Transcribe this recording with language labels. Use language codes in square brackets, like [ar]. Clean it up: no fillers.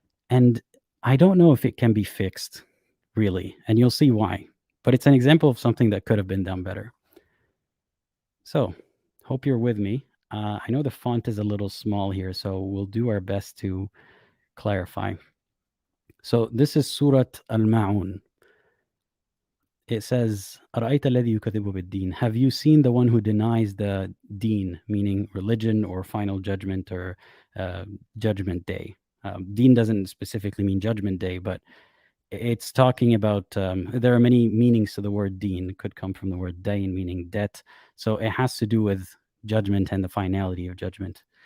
[en] And I don't know if it can be fixed, really, and you'll see why. But it's an example of something that could have been done better. So, hope you're with me. I know the font is a little small here, so we'll do our best to clarify. So this is Surah Al-Ma'un. [ar] It says, أَرَأَيْتَ الَّذِي يُكَذِّبُ بِالدِّينِ. [en] Have you seen the one who denies the deen, meaning religion or final judgment or judgment day? Deen doesn't specifically mean judgment day, but it's talking about, there are many meanings to the word deen. It could come from the word dain, meaning debt. So it has to do with judgment and the finality of judgment.